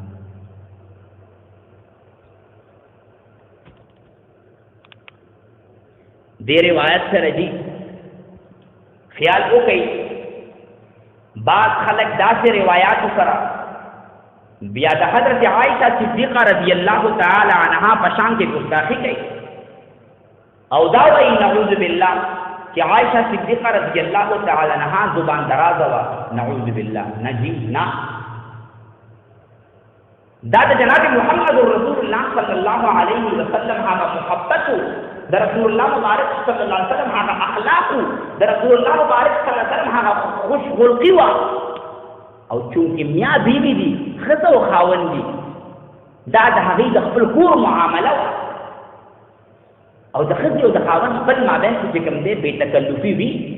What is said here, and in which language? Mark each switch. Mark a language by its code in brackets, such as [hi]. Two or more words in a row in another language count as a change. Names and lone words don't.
[ps] دې روایت سره دی خیال وکړئ بعض خلک داسې روایات سره بیا د حضرت عائشہ صدیقہ [ar] رضی اللہ تعالی عنہا [ps] پشان کې گستاخی کوي او دا وایي [ar] نعوذ بالله [ps] چې عائشہ صدیقہ [ar] رضی اللہ تعالی عنہا [ps] زبان دراز وا [ar] نعوذ بالله [ps] نجیب نا دا د جناب محمد رسول الله [ar] صلی الله علیه وسلم [ps] هغه محبت د رسول الله مبارک [ar] صلی الله علیه وسلم [ps] هغه اخلاق د رسول الله مبارک [ar] صلی الله علیه وسلم [ps] هغه خوش خلقی وا او چونکه میا بیبي دي خزه او خاوند دي دا د هغې د خپل کور معامله او د ښځې او د خاوند خپل مابین کې چې کوم دی بې تکلفي وي